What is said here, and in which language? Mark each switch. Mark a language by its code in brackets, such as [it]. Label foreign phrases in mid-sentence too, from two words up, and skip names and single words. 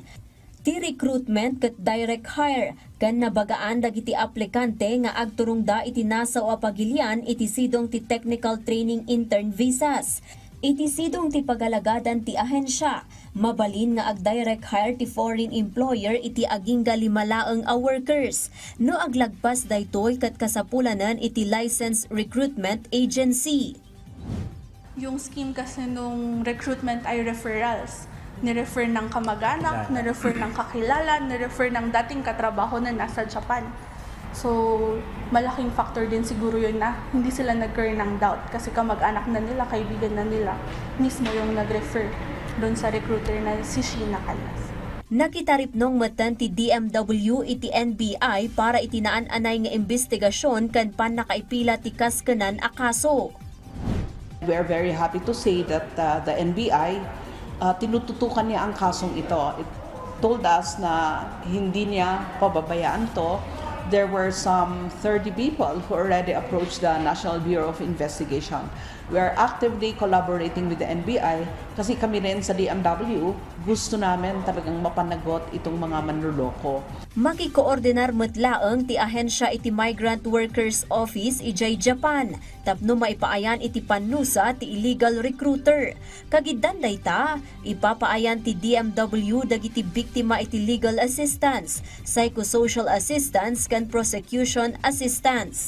[ilo] Ti recruitment ket [en] direct hire [ilo] kan nabagaan dagiti aplikante nga agturong da iti nasa o apagilian iti sidong ti [en] technical training intern visas. [ilo] Iti sidong ti pagalagadan ti ahensya, mabalin nga ag- [en] direct hire [ilo] ti [en] foreign employer [ilo] iti agingga 5 laeng a workers. No aglagpas daytoy ket kasapulanan iti [en] licensed recruitment agency. [tl] Yung scheme kasi nung recruitment ay referrals. Ni-refer ng kamag-anak, ni-refer ng kakilala, ni-refer ng dating katrabaho na nasa Japan. So, malaking factor din siguro yun na hindi sila nagkaroon ng doubt kasi kamag-anak na nila, kaibigan na nila, mismo yung nag-refer doon sa recruiter na si Sheena Canlas. [ilo] Nakitarip nung matan ti DMW iti NBI para itinaan-anay nga investigasyon kan pan nakaipila ti kaskanan a kaso. [en] We are very happy to say that the NBI [tl] tinututukan niya ang kasong ito. [en] It told us [tl] na hindi niya pababayaan to. [en] There were some 30 people who already approached the National Bureau of Investigation. We are actively collaborating with the NBI [tl] kasi kami rin sa DMW gusto namin talagang mapanagot itong mga manluloko. [ilo] Makikoordinar metlaeng ti ahensya iti Migrant Workers Office ijay Japan tapno maipaayan iti panusa ti illegal recruiter. Kagiddan dayta ipapaayan ti DMW dagiti biktima iti [en] legal assistance, psychosocial assistance [ilo] ken [en] prosecution assistance.